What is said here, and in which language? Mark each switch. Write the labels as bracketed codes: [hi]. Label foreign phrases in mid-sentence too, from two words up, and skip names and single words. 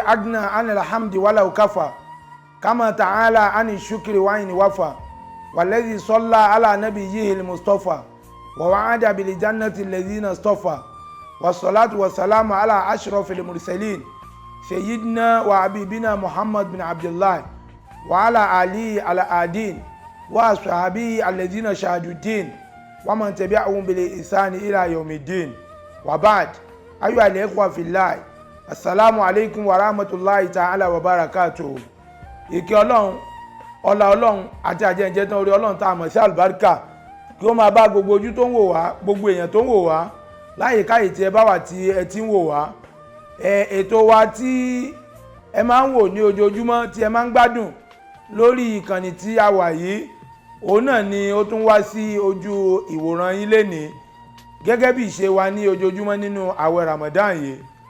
[ar] أغنى عن الحمد ولو كفى، كما تعالى عن الشكر وإن وفى، والذي صلى على نبيه المصطفى ووعد بالجنة الذين اصطفى، والصلاة والسلام على أشرف المرسلين سيدنا وحبيبنا محمد بن عبد الله وعلى آله الأدين وأصحابه الذين شهدوا الدين ومن تبعهم بالإحسان إلى يوم الدين. وبعد، أيها الإخوة في الله، السلام عليكم ورحمة الله تعالى وبركاته. [yo] ìkẹ́ ọlọ́run, ọlá ọlọ́run àti àjẹjẹ tán orí ọlọ́run tá a mọ̀ sí àlùbáríkà kí ó máa bá gbogbo ojú tó ń wò wá, gbogbo èèyàn tó ń wò wá láyìíkáyìí tí ẹ bá wà tí ẹ ti ń wò wá. Ètò wa tí ẹ máa ń wò ní ojoojúmọ́ tí ẹ máa ń gbádùn lórí ìkànnì tí a wà yìí, òun náà ni ó tún wá sí ojú ìwòran yín lénìí gẹ́gẹ́ bí ìṣe wa ní ojoojúmọ́ nínú àwẹ̀ Ramadan yìí.